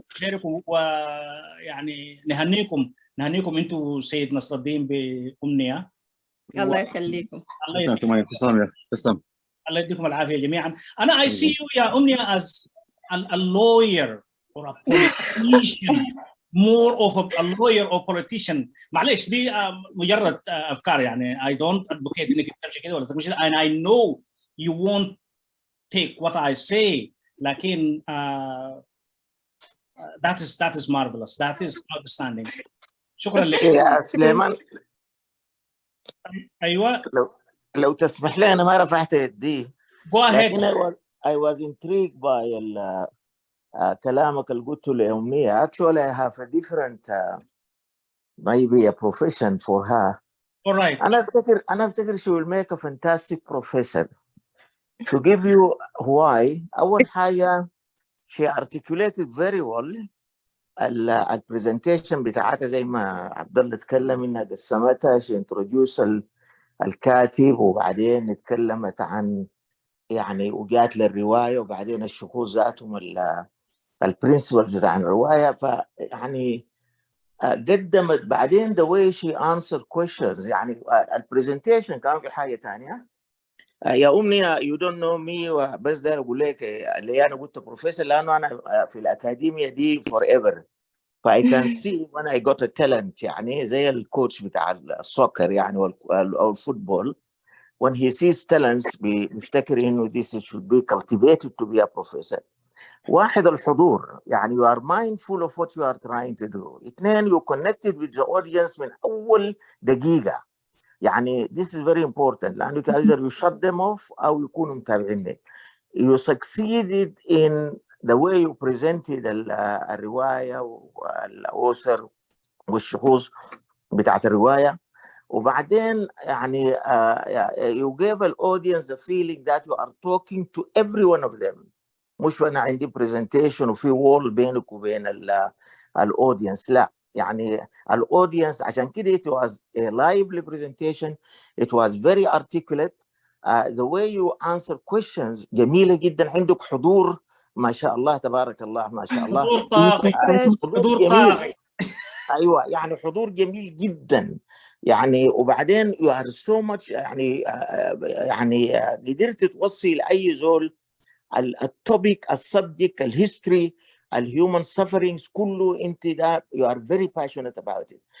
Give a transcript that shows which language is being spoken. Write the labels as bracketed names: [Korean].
[Arabic] خيركم ويعني نهنيكم انتوا سيد نصر الدين بأمنية. الله يخليكم. تسلم. الله يديكم العافية جميعا. [English] أنا I see you يا أمنية as a lawyer or a politician, more of a lawyer or politician. [Arabic] معلش دي مجرد أفكار يعني. [English] I don't advocate [Arabic] إنك تمشي كده ولا تمشي، [English] and I know you won't take what I say. لكن that is marvelous. That is outstanding. [Arabic] شكرا لك يا سليمان. أيوة لو تسمح لي أنا ما رفعت يدي. [English] Go ahead. I was intrigued by [Arabic] كلامك اللي قلته لأمنية. [English] Actually, I have a different maybe a profession for her. All right. [Arabic] أنا أفتكر [English] she will make a fantastic professor. To give you why, [Arabic] أول حاجة [English] she articulated very well [Arabic] البرزنتيشن بتاعتها زي ما عبد الله اتكلم إنها قسمتها. [English] she introduced [Arabic] الكاتب وبعدين اتكلمت عن يعني وجات للرواية وبعدين الشخوص ذاتهم البرنسبل بتاع الرواية. فيعني قدمت بعدين [English] the way she answered questions. [Arabic] يعني البرزنتيشن كان في حاجة تانية. يا أمنية [English] you don't know me، [Arabic] بس ده أقول لك اللي أنا قلت بروفيسور لأنه أنا في الأكاديمية دي forever. [English] I can see when I got a talent [Arabic] يعني زي الكوتش بتاع السوكر يعني أو الفوتبول. [English] When he sees talents [Arabic] بيفتكر إنه [English] this should be cultivated to be a professor. [Arabic] واحد الحضور يعني [English] you are mindful of what you are trying to do. اثنين you connected with the audience [Arabic] من أول دقيقة. [English] يعني this is very important لأنك either you shut them off [Arabic] أو يكونوا متابعينك. [English] You succeeded in the way you presented [Arabic] الرواية والأوثر والشخوص بتاعت الرواية. وبعدين يعني [English] you gave an audience the feeling that you are talking to every one of them. [Arabic] مش أنا عندي presentation وفي wall بينك وبين الaudience. لا يعني الaudience عشان كده [English] it was a lively presentation. It was very articulate. The way you answer questions [Arabic] جميلة جدا. عندك حضور ما شاء الله تبارك الله ما شاء الله. حضور طاغي. حضور جميل. ايوه يعني حضور جميل جدا يعني. وبعدين [English] you are so much [Arabic] يعني قدرت توصي لاي زول التوبيك السبجكت الهيستوري الهيومن سفرينجز كله انت ده [English] you are very passionate about it.